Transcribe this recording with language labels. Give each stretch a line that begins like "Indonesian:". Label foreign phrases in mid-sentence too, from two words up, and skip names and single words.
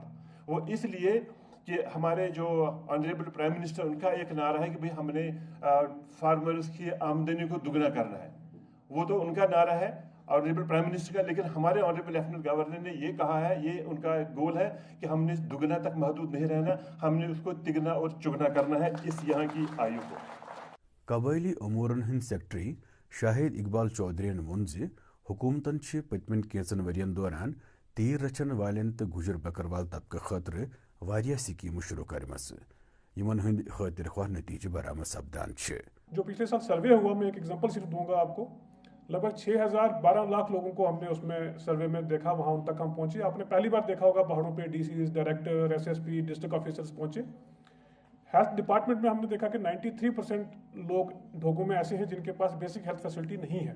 Urdu: وہ اس لیے کہ ہمارے جو
English: honorable prime minister
Urdu: ان کا ایک نعرہ ہے کہ بھائی ہم نے فارمرز کی آمدنی کو دگنا کرنا ہے، وہ تو ان کا نعرہ ہے
English: honorable prime minister
Urdu: کا، لیکن ہمارے
English: honorable lieutenant governor
Urdu: نے یہ کہا ہے، یہ ان کا گول ہے کہ ہم نے دگنا تک محدود نہیں رہنا، ہم نے اس کو تگنا اور چوگنا کرنا ہے اس یہاں کی آیو کو.
Kashmiri: कबायली अमूरन हंद सेक्रेटरी शाहिद इकबाल चौधरी वोन हुकूमतन पतमन केंचन वरियन दौरान तीर रचन वालन तो गुजर बकरवाल तबके खतर वारिया स्कीम शुरू करमस, यमन हंद खतिर ख्वाह नतीजे बरामद सपदान।
Urdu: جو پچھلے سال سروے ہوا، میں ایک ایگزامپل صرف دوں گا آپ کو، لگ بھگ 6,012 لاکھ لوگوں کو ہم نے اس میں سروے میں دیکھا، وہاں ان تک ہم پہنچے. آپ نے پہلی بار دیکھا ہوگا پہاڑوں پہ ڈی سیز، ڈائریکٹر، ایس ایس پی,
English: district officers
Urdu: پہنچے.
English: health department
Urdu: میں ہم نے دیکھا کہ 93% لوگ ڈھوگوں میں ایسے ہیں جن کے پاس
English: basic health facility
Urdu: نہیں ہے.